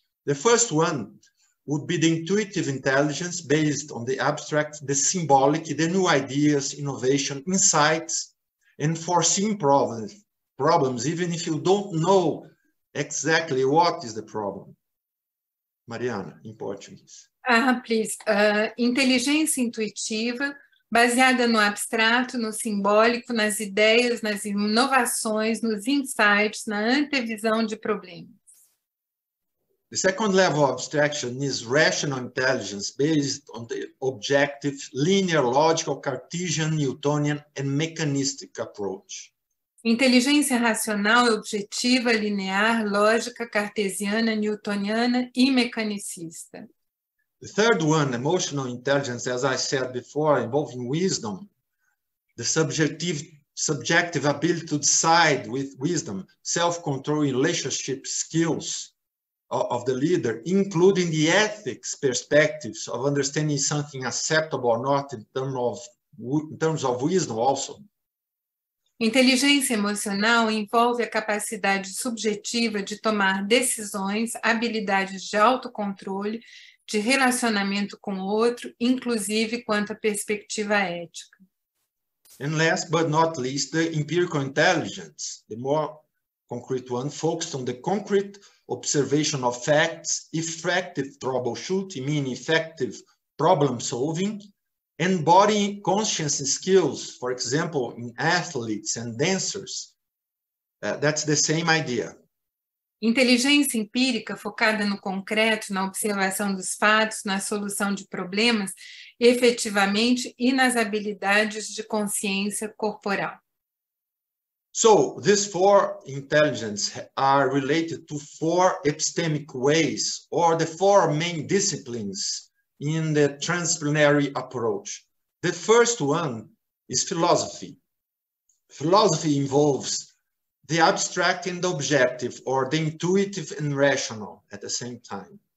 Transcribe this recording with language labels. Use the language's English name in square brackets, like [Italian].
[English] The first one would be the intuitive intelligence based on the abstract, the symbolic, the new ideas, innovation, insights, and foreseeing problems, even if you don't know exactly what is the problem. Mariana, in Portuguese. Please. [Portuguese] Inteligência intuitiva, baseada no abstrato, no simbólico, nas ideias, nas inovações, nos insights, na antevisão de problemas. [English] The second level of abstraction is rational intelligence based on the objective, linear, logical, Cartesian, Newtonian, and mechanistic approach. [Portuguese] Inteligência racional é objetiva, linear, lógica, cartesiana, newtoniana e mecanicista. [English] The third one, emotional intelligence, as I said before, involving wisdom, the subjective ability to decide with wisdom, self-control, relationship skills of the leader, including the ethics perspectives of understanding something acceptable or not in terms of wisdom also. [Portuguese] Inteligência emocional envolve a capacidade subjetiva de tomar decisões, habilidades de autocontrole, de relacionamento com o outro, inclusive quanto à perspectiva ética. [English] And last but not least, the empirical intelligence, the more concrete one, focused on the concrete observation of facts, effective troubleshooting, meaning effective problem solving, and body conscious skills, for example, in athletes and dancers. That's the same idea. [Portuguese] Inteligência empírica focada no concreto, na observação dos fatos, na solução de problemas, efetivamente, e nas habilidades de consciência corporal. [English] So these 4 intelligences are related to 4 epistemic ways, or the 4 main disciplines in the transdisciplinary approach. The first one is philosophy. Philosophy involves the abstract and the objective, or the intuitive and rational at the same time.